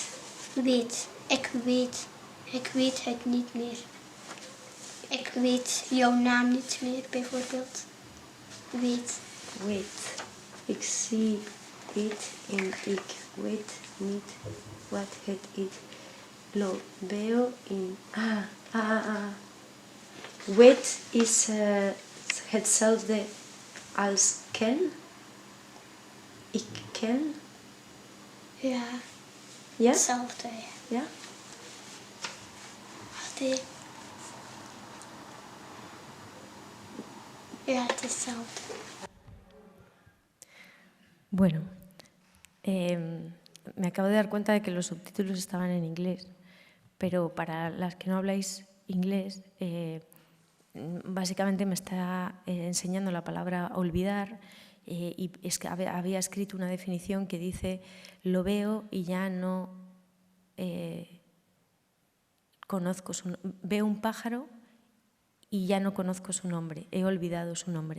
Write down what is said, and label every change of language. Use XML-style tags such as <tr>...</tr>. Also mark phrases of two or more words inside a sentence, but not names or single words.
<nl>Weet. Ik weet. Ik weet het niet meer. Ik weet jouw naam niet meer, bijvoorbeeld. Weet. Weet. Ik zie het en ik weet niet wat het is.</nl> <es>Lo veo in...</es> <nl>Weet is hetzelfde als ken. Ik ken. Ja. Ja? Hetzelfde, ja. Ja? Wacht. Ja, het is hetzelfde.</nl> <es>Bueno, me acabo de dar cuenta de que los subtítulos estaban en inglés, pero para las que no habláis inglés, básicamente me está enseñando la palabra olvidar, y es que había escrito una definición que dice: lo veo y ya no conozco, veo un pájaro y ya no conozco su nombre, he olvidado su nombre.</es>